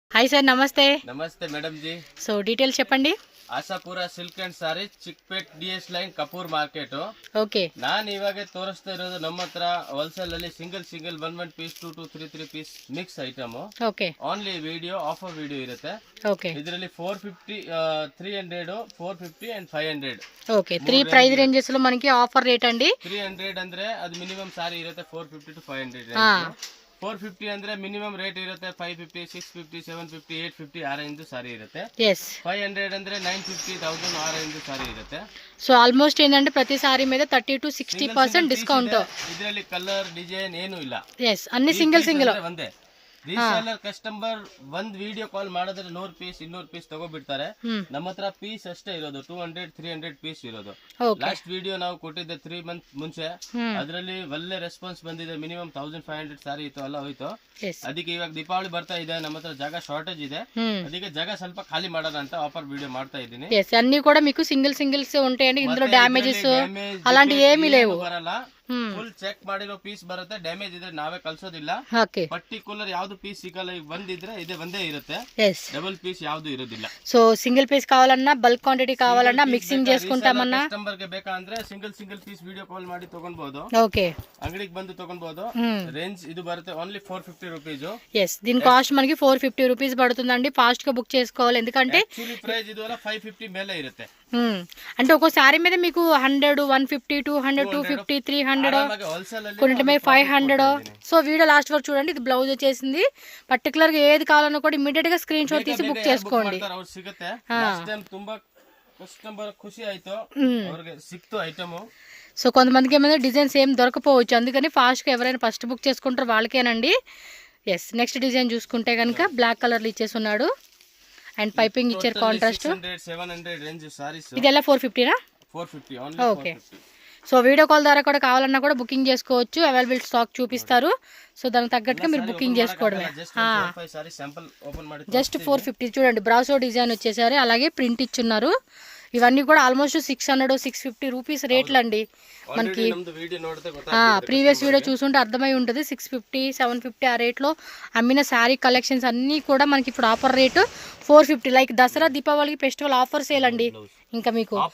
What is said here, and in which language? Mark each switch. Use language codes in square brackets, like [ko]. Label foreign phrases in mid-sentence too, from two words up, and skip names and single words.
[en] Hi sir namaste [hi] नमस्ते मैडम जी [en] so details [te] చెప్పండి [kn] ಆಶಾಪುರ ಸಿಲ್ಕ್ ಅಂಡ್ ಸಾರಿ ಚಿಕ್ಪೇಟ್ ಡಿಎಸ್ ಲೈನ್ ಕಪೂರ್ ಮಾರ್ಕೆಟ್ ಓಕೆ ನಾನು ಇವಾಗ ತೋರಿಸ್ತಾ ಇರೋದು ನಮ್ಮ ಹತ್ರ ಹೋಲ್ಸೇಲ್ ಅಲ್ಲಿ [en] single 1 piece 2 3 piece mix item [kn] ಓಕೆ [en] only video offer video [kn] ಇರುತ್ತೆ ಓಕೆ ಇದರಲ್ಲಿ 450 300 450 ಅಂಡ್ 500 [te] ఓకే 3 ప్రైస్ రేంజెస్ లో మనకి [en] offer rate [te] అండి [kn] 300 ಅಂದ್ರೆ ಅದು [en] minimum saree [kn] ಇರುತ್ತೆ 450 to 500 450 ಅಂದ್ರೆ [en] minimum rate [kn] ಇರುತ್ತೆ 550 650 750 850 ಆ [en] range saree [kn] ಇರುತ್ತೆ yes 500 ಅಂದ್ರೆ 950 1000 ಆ [en] range saree [kn] ಇರುತ್ತೆ [en] so almost [te] ఏంటంటే ప్రతి సారీ మీద 30 to 60% డిస్కౌంట్ [kn] ಇದರಲ್ಲಿ ಕಲರ್ ಡಿಸೈನ್ ಏನು ಇಲ್ಲ [te] yes అన్ని సింగిల్ సింగిల్ [en] one reseller customer [kn] ಒಂದ್ [en] video call [kn] ಮಾಡಿದ್ರೆ 100 ಪೀಸ್ 200 ಪೀಸ್ ತಗೋಬಿಡ್ತಾರೆ ನಮ್ಮ ಹತ್ರ ಪೀಸ್ ಅಷ್ಟೇ ಇರೋದು 200 300 ಪೀಸ್ ಇರೋದು [en] last video [kn] ನಾವು ಕೊಟ್ಟಿದ್ದೆ 3 ಮಂತ್ ಮುಂಚೆ ಅದರಲ್ಲಿ ಒಳ್ಳೆ ರೆಸ್ಪಾನ್ಸ್ ಬಂದಿದೆ ಮಿನಿಮಮ್ 1500 ಸಾರಿ ಇತ್ತು ಅಲ್ಲ ಹೋಯ್ತು ಅದಕ್ಕೆ ಇವಾಗ ದೀಪಾವಳಿ ಬರ್ತಾ ಇದೆ ನಮ್ಮ ಹತ್ರ ಜಾಗ ಶಾರ್ಟೇಜ್ ಇದೆ ಅದಕ್ಕೆ ಜಾಗ ಸ್ವಲ್ಪ ಖಾಲಿ ಮಾಡೋಣ ಅಂತ [en] offer video [kn] ಮಾಡ್ತಾ ಇದ್ದೀನಿ [te] అన్ని కూడా మీకు సింగిల్ సింగిల్స్ ఉంటాయండి ఇందులో డ్యామేజెస్ అలాంటి ఏమీ లేవు [kn] ಬರಲ್ಲ [en] full check [kn] ಮಾಡಿರೋ ಪೀಸ್ ಬರುತ್ತೆ ಡ್ಯಾಮೇಜ್ ಇದ್ರೆ ನಾವೇ ಕಳ್ಸೋದಿಲ್ಲ ಪರ್ಟಿಕ್ಯುಲರ್ ಯಾವ್ದು ಪೀಸ್ ಸಿಗಲ್ಲ ಒಂದಿದ್ರೆ ಇದೆ ಒಂದೇ ಇರುತ್ತೆ [en] double piece [kn] ಯಾವ್ದು ಇರೋದಿಲ್ಲ [en] so single piece [te] కావాలన్నా [en] bulk quantity [te] కావాలన్నా మిక్సింగ్ చేసుకుంటామన్నా [kn] ಕಸ್ಟಮರ್ ಗೆ ಬೇಕಂದ್ರೆ [en] single piece video call [kn] ಮಾಡಿ ತಗೊಳ್ಬಹುದು [te] ఓకే [kn] ಅಂಗಡಿಗೆ ಬಂದು ತಗೊಳ್ಬಹುದು ರೇಂಜ್ ಇದು ಬರುತ್ತೆ [en] only 450 rupees [te] yes దీని కాస్ట్ మనకి [en] 450 rupees [te] పడుతుందండి ఫాస్ట్ గా బుక్ చేసుకోవాలి ఎందుకంటే [en] actually price [te] ఇది 550 [kn] ಮೇಲೆ ಇರುತ್ತೆ [te] అంటే ఒక్కో సారీ మీద మీకు 100 150 200 250 300 కొన్నిటి మీద 500 [en] so video last [te] వరకు చూడండి ఇది బ్లౌజ్ వచ్చేసింది పర్టికులర్ గా ఏది కావాలన్నా కూడా ఇమిడియట్ గా [en] screen shot [te] తీసి బుక్ చేసుకోండి ಸಿಗುತ್ತೆ [en] last time [te] ತುಂಬಾ [kn] ಕಸ್ಟಮರ್ ಖುಷಿ [te] ಆಯ್ತು ಅವರಿಗೆ ಸಿಕ್ತು ಐಟಮ್ సో కొంతమందికి ఏమైనా డిజైన్స్ ఏం దొరకపోవచ్చు అందుకని ఫాస్ట్ గా ఎవరైనా ఫస్ట్ బుక్ చేసుకుంటారో వాళ్ళకేనండి ఎస్ [en] next design [te] చూసుకుంటే కనుక [en] black color [te] లో ఇచ్చేసి ఉన్నాడు అండ్ పైపింగ్ ఇచ్చారు కాంట్రాస్ట్ 700 [en] range sarees [te] ఇదెలా 450 నా [en] 450 only okay so video call [te] ద్వారా కూడా కావాలన్నా కూడా బుకింగ్ చేసుకోవచ్చు [en] available stock [te] చూపిస్తారు సో దానికి తగ్గట్టుగా మీరు బుకింగ్ చేసుకోవడమే జస్ట్ 450 చూడండి బ్రాసో డిజైన్ వచ్చేసరి అలాగే ప్రింట్ ఇచ్చున్నారు ఇవన్నీ కూడా ఆల్మోస్ట్ [en] 600 650 rupees [te] రేట్లు అండి మనకి [en] previous video [te] చూసుంటే అర్థమై ఉంటుంది 650 750 ఆ రేట్లో అమ్మిన [en] saree collections [te] అన్నీ కూడా మనకి ఇప్పుడు [en] offer rate [te] 450 లైక్ దసరా దీపావళికి [en] festival offer sale [te] అండి ఇంకా మీకు